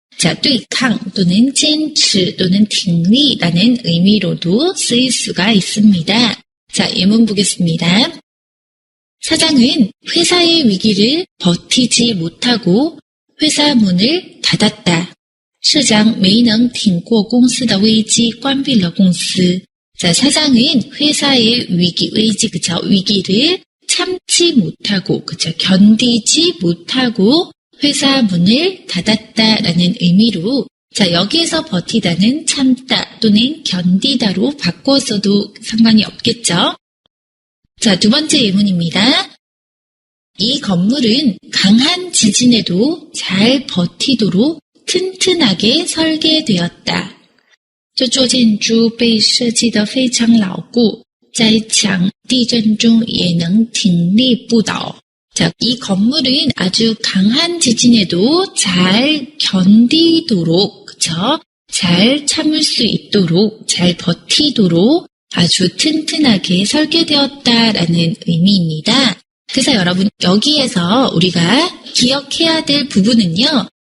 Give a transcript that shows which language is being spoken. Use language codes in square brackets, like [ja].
[ko] 자, 对抗 또는 坚持 또는 挺立라는 의미로도 쓰일 수가 있습니다. 자, 예문 보겠습니다. 사장은 회사의 위기를 버티지 못하고 회사 문을 닫았다. [zh] 社长没能挺过公司的危机，关闭了公司. [ko] 자, 사장은 회사의 위기, 그쵸? 위기를 참지 못하고, 그쵸? 견디지 못하고 회사 문을 닫았다라는 의미로, 자, 여기에서 버티다는 참다 또는 견디다로 바꿔서도 상관이 없겠죠? 자, 두 번째 예문입니다. 이 건물은 강한 지진에도 잘 버티도록 튼튼하게 설계되었다. [zh] 这座建筑被设计得非常牢固，在强地震中也能挺立不倒. [ko] 자, 이 건물은 아주 강한 지진에도 잘 견디도록, 그쵸? 잘 참을 수 있도록, 잘 버티도록 아주 튼튼하게 설계되었다라는 의미입니다. 그래서 여러분, 여기에서 우리가 기억해야 될 부분은요.